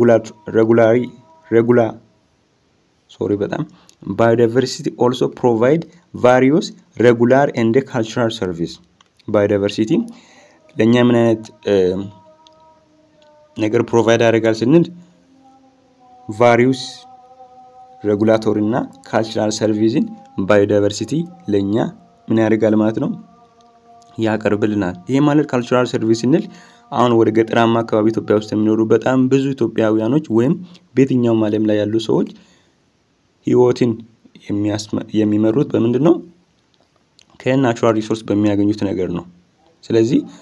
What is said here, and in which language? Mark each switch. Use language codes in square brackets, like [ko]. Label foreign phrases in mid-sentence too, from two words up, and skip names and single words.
[en] biodiversity also provide various regular and cultural service biodiversity [am] ለኛ ምን አይነት ነገር ፕሮቫይድ ያደርጋል ስንል [en] various regulatory [am] እና [en] cultural service biodiversity [am] ለኛ ምን ያደርጋል ማለት ነው ያቀርብልናል። ይሄ ማለት [en] cultural service [am] ስንል አሁን ወደ ገጠራማ አካባቢ ኢትዮጵያ ውስጥ የሚኖሩ በጣም ብዙ ኢትዮጵያውያኖች ወይም በየትኛው ዓለም ላይ ያሉ ሰዎች ህይወትን የሚመሩት በምንድነው [en] natural resource [am] በሚያገኙት ነገር ነው። ስለዚህ